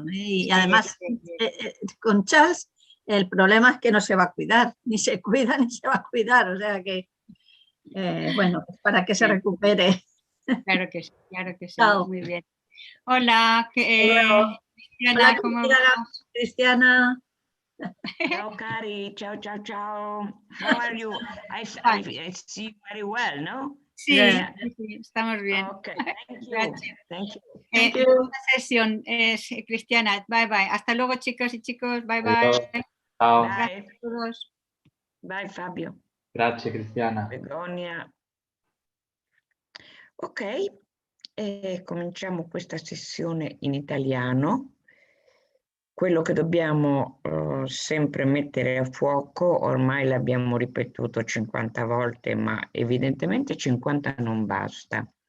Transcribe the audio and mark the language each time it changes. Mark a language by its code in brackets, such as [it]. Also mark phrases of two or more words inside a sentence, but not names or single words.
[es] Y además, con Charles, el problema es que no se va a cuidar, ni se cuida ni se va a cuidar. O sea que, bueno, para que se recupere. Claro que sí, Chao. muy bien. Hola, Cristiana, Hola, ¿cómo vas? Cristiana. [it] Ciao, Cari. Ciao. [en] How are you? I see you very well, no? [es] Sí, sí, estamos bien. [en] Okay, thank you. [es] Gracias. [en] Thank you. [es] La sesión es Cristiana. Bye. Hasta luego, chicos y chicos. [en] Bye. [it] Ciao. [es] Gracias a todos. [en] Bye, Fabio. [it] Grazie, Cristiana. Begonia. Ok, cominciamo questa sessione in italiano. Quello che dobbiamo sempre mettere a fuoco, ormai l'abbiamo ripetuto 50 volte, ma evidentemente 50 non basta.